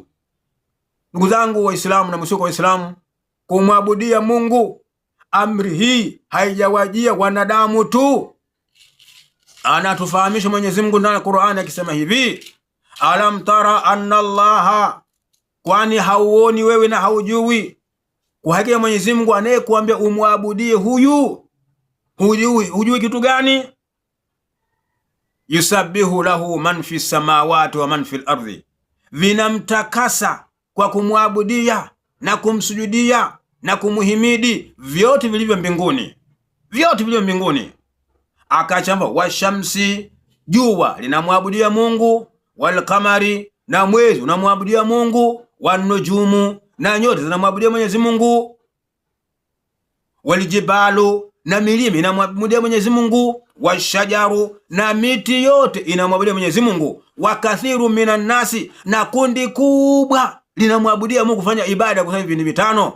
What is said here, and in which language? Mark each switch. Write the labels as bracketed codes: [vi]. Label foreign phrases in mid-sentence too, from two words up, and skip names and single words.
[sw] Ndugu zangu Waislamu na msio Waislamu, kumwabudia Mungu, amri hii haijawajia wanadamu tu. Anatufahamisha Mwenyezi Mungu ndani ya Qur'ani akisema hivi, [ar] ألم تر أن الله, [sw] kwani hauoni wewe na haujui kwa hakika Mwenyezi Mungu anayekuambia umwabudie huyu, hujui kitu gani? [ar] يسبح له من في السماوات ومن في الأرض, [sw] vinamtakasa kwa kumwabudia na kumsujudia na kumuhimidi vyote vilivyo mbinguni, vyote vilivyo mbinguni. Akachamba washamsi, jua linamwabudia Mungu, [ar] والقمر, [sw] na mwezi unamwabudia Mungu, [ar] والنجوم, [sw] na nyota zinamwabudia Mwenyezi Mungu, walijibalu, na milima inamwabudia Mwenyezi Mungu, washajaru, na miti yote inamwabudia Mwenyezi Mungu, [ar] وكثير من الناس, [sw] na kundi kubwa linamwabudia Mungu, kufanya ibada kwa hivi vitano.